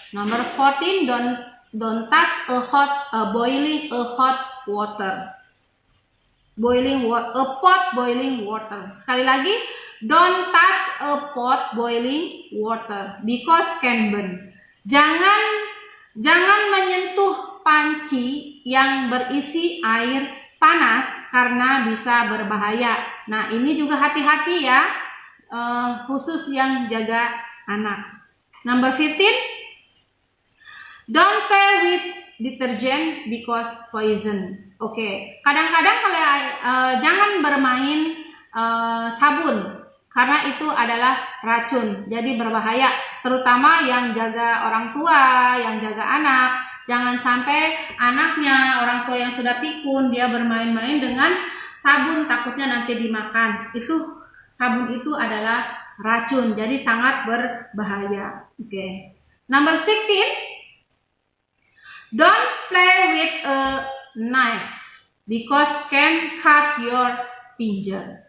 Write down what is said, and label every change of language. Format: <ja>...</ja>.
<en>Number 14, don't touch a boiling water. A pot boiling water.</en> <id>Sekali lagi,</id> <en>don't touch a pot boiling water because can burn.</en> <id>Jangan menyentuh panci yang berisi air panas karena bisa berbahaya. Nah, ini juga hati-hati ya, khusus yang jaga anak.</id> <en>Number 15, don't play with detergent because poison. Oke.</en> <id>Kadang-kadang jangan bermain sabun karena itu adalah racun, jadi berbahaya. Terutama yang jaga orang tua, yang jaga anak. Jangan sampai anaknya, orang tua yang sudah pikun, dia bermain-main dengan sabun, takutnya nanti dimakan. Sabun itu adalah racun, jadi sangat berbahaya. Oke.</id> <en>Number 16, don't play with a knife because can cut your finger.</en>